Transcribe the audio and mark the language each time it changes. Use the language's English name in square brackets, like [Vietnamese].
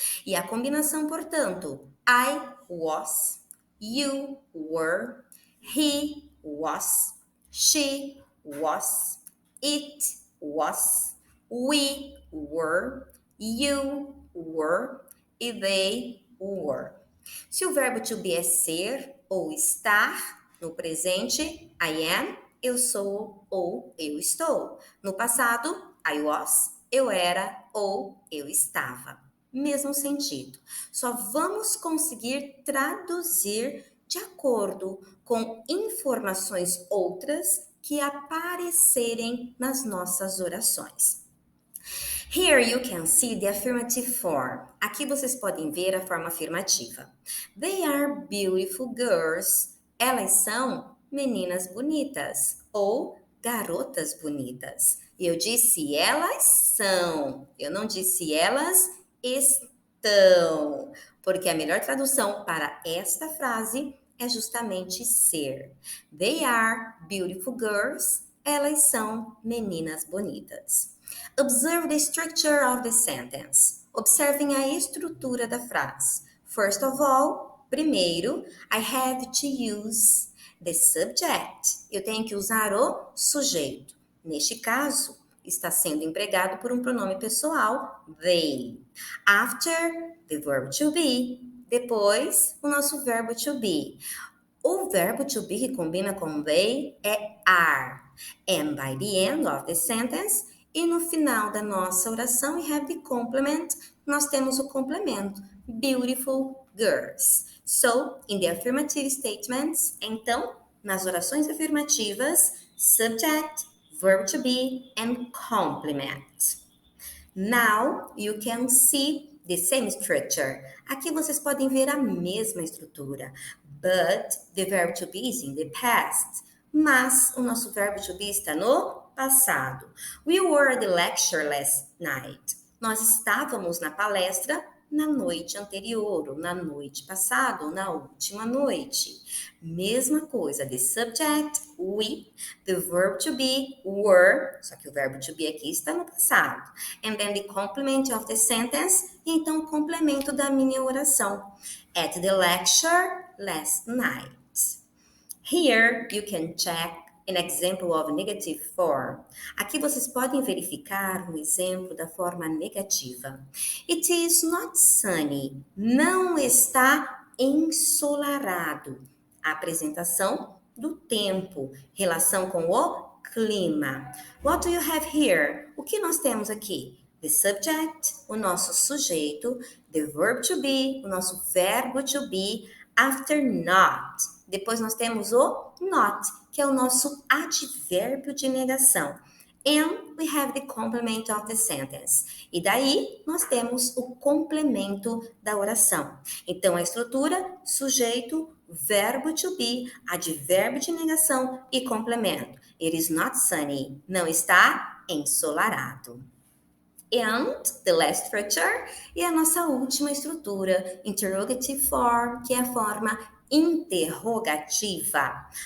[Portuguese] E a combinação, portanto, [English] I was, you were, he was, she was, it was, we were, you were e they were. [Portuguese] Se o verbo to be é ser ou estar, no presente, I am, eu sou ou eu estou. No passado, I was, eu era ou eu estava. Mesmo sentido. Só vamos conseguir traduzir de acordo com informações outras que aparecerem nas nossas orações. [English] Here you can see the affirmative form. [Portuguese] Aqui vocês podem ver a forma afirmativa. [English] They are beautiful girls. [Portuguese] Elas são meninas bonitas ou garotas bonitas. Eu disse elas são. Eu não disse elas estão. Porque a melhor tradução para esta frase é justamente ser. [English] They are beautiful girls. [Portuguese] Elas são meninas bonitas. [English] Observe the structure of the sentence. [Portuguese] Observem a estrutura da frase. [English] First of all, primeiro, I have to use the subject. [Portuguese] Eu tenho que usar o sujeito. Neste caso, está sendo empregado por um pronome pessoal, they. [English] After, the verb to be. [Portuguese] Depois, o nosso verbo to be. O verbo to be que combina com they é are. [English] And by the end of the sentence, [Portuguese] e no final da nossa oração, [English] we have the complement. [Portuguese] Nós temos o complemento. [English] Beautiful girls. So, in the affirmative statements, [Portuguese] então, nas orações afirmativas, [English] subject, verb to be, and complement. Now, you can see the same structure. [Portuguese] Aqui vocês podem ver a mesma estrutura. [English] But the verb to be is in the past. [Portuguese] Mas o nosso verbo to be está no passado. [English] We were at the lecture last night. [Portuguese] Nós estávamos na palestra na noite anterior, ou na noite passada, ou na última noite. Mesma coisa, [English] the subject, we, the verb to be, were, [Portuguese] só que o verbo to be aqui está no passado. [English] And then the complement of the sentence, [Portuguese] e então o complemento da minha oração. [English] At the lecture last night. Here you can check an example of negative form. [Portuguese] Aqui vocês podem verificar um exemplo da forma negativa. [English] It is not sunny. [Portuguese] Não está ensolarado. A apresentação do tempo, relação com o clima. [English] What do you have here? [Portuguese] O que nós temos aqui? [English] The subject, [Portuguese] o nosso sujeito. [English] The verb to be, [Portuguese] o nosso verbo to be. [English] After not. [Portuguese] Depois nós temos o not, que é o nosso advérbio de negação. [English] And we have the complement of the sentence. [Portuguese] E daí, nós temos o complemento da oração. Então, a estrutura, sujeito, verbo to be, advérbio de negação e complemento. [English] It is not sunny. [Portuguese] Não está ensolarado. [English] And the last structure [Portuguese] e a nossa última estrutura, [English] interrogative form, [Portuguese] que é a forma interrogativa.